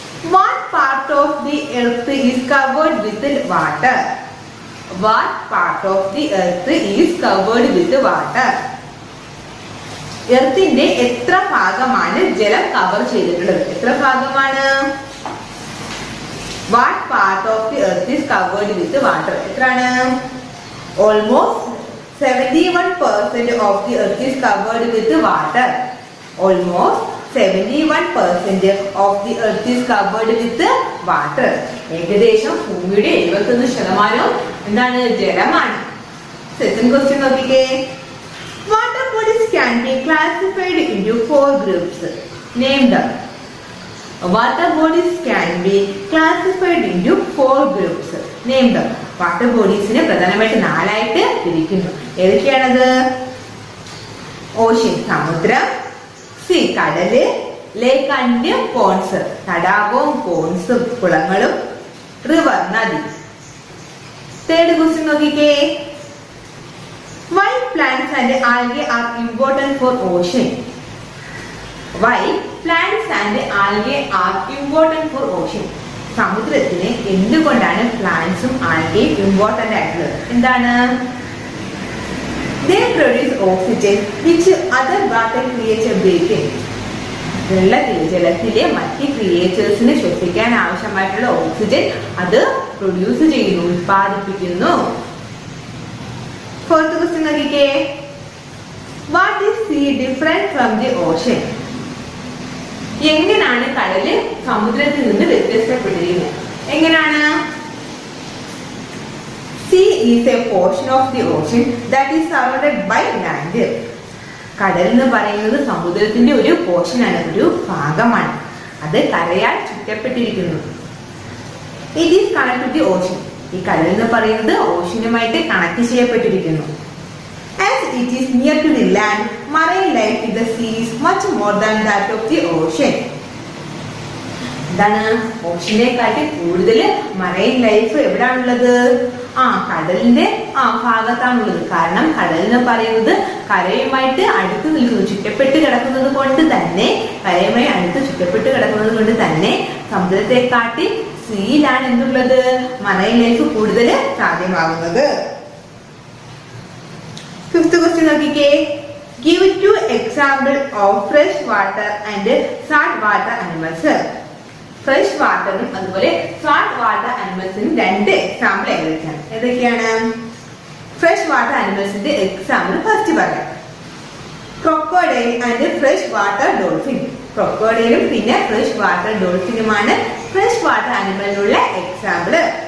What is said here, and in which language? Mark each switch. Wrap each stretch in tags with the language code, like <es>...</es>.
<en>What part of the earth is covered with water? What part of the earth is covered with water?</en> <ml>എർത്തിന്റെ എത്ര ഭാഗമാണ് ജലം cover ചെയ്തിട്ടുള്ളത്? എത്ര ഭാഗമാണ്?</ml> <en>What part of the earth is covered with water?</en> <ml>എത്രയാണ്?</ml> <en>Almost 71% of the earth is covered with water. Almost 71% of the earth is covered with water.</en> <ml>ഏകദേശം ഭൂമിയുടെ 71% എന്താണ്? ജലമാണ്. സെക്കൻഡ് ക്വസ്റ്റ്യൻ നോക്കിക്കേ.</ml> <en>Water bodies can be classified into 4 groups. Name them. Water bodies can be classified into 4 groups. Name them.</en> <ml>Water bodiesനെ പ്രധാനമായിട്ട് 4 ആയിട്ട് തിരിക്കുന്നു. ഏതൊക്കെയാണത്? Ocean സമുദ്രം, see കടല്, ലേക്ക് ആൻഡ് പോൺസ് തടാകവും പോൺസും കുളങ്ങളും, റിവർ നദി. തേർഡ് ക്വസ്റ്റ്യൻ നോക്കിക്കേ.</ml> <en>Why plants and algae are important for ocean? Why plants and algae are important for ocean?</en> <ml>സമുദ്രത്തിന് എന്തുകൊണ്ടാണ് പ്ലാന്റ്സും ആൽഗയും important ആയിട്ടുള്ളത്? എന്താണ്?</ml> <en>They produce oxygen which other water creatures breathe in.</en> <ml>ജലത്തിലെ മറ്റ് ക്രിയേച്ചേഴ്സിന് ശ്വസിക്കാൻ ആവശ്യമായിട്ടുള്ള oxygen അത് പ്രൊഡ്യൂസ് ചെയ്യുന്നു, ഉത്പാദിപ്പിക്കുന്നു. ഫോർത്ത് ക്വസ്റ്റ്യൻ നോക്കിക്കേ.</ml> <en>What is sea different from the ocean?</en> <ml>എങ്ങനെയാണ് കടല് സമുദ്രത്തിൽ നിന്ന് വ്യത്യസ്തപ്പെട്ടിരിക്കുന്നത്? എങ്ങനെയാണ്?</ml> <en>Sea is a portion of the ocean that is surrounded by land.</en> <ml>കടൽ എന്ന് പറയുന്നത് സമുദ്രത്തിന്റെ ഒരു പോർഷനാണ്, ഒരു ഭാഗമാണ്. അത് കരയാൽ ചുറ്റപ്പെട്ടിരിക്കുന്നു.</ml> <en>It is connected to the ocean.</en> <ml>ഈ കടൽ എന്ന് പറയുന്നത് ഓഷ്യനുമായിട്ട് കണക്ട് ചെയ്യപ്പെട്ടിരിക്കുന്നു.</ml> <en>As it is near to the land, marine life in the sea is much more than that of the ocean.</en> <ml>എന്താണ്? ഓഷ്യനെക്കാട്ടി കൂടുതൽ മറൈൻ ലൈഫ് എവിടാണുള്ളത്? കടലിന്റെ ഭാഗത്താണുള്ളത്. കാരണം കടൽ എന്ന് പറയുന്നത് കരയുമായിട്ട് അടുത്ത് നിൽക്കുന്നു, ചുറ്റപ്പെട്ട് കിടക്കുന്നത് കൊണ്ട് തന്നെ, കരയുമായി അടുത്ത് ചുറ്റപ്പെട്ട് കിടക്കുന്നത് കൊണ്ട് തന്നെ സമുദ്രത്തെക്കാട്ടി സീയിലാണ് എന്തുള്ളത്? മറൈൻ ലൈഫ് കൂടുതൽ സാധ്യമാകുന്നത്. ഫിഫ്ത്ത് ക്വസ്റ്റ്യൻ നോക്കിക്കേ.</ml> <en>Give 2 examples of fresh water and salt water animals.</en> <ml>Fresh വാട്ടറും അതുപോലെ സാൾട്ട് വാട്ടർ അനിമൽസിനും 2 എക്സാമ്പിൾ ഏതൊക്കെയാണ്? ഫ്രഷ് വാട്ടർ അനിമൽസിന്റെ എക്സാമ്പിൾ ഫസ്റ്റ് പറയാം. Crocodile and fresh water dolphin. ക്രൊക്കോഡൈലും പിന്നെ fresh water ഡോൾഫിനുമാണ് fresh water അനിമലിനുള്ള example.</ml>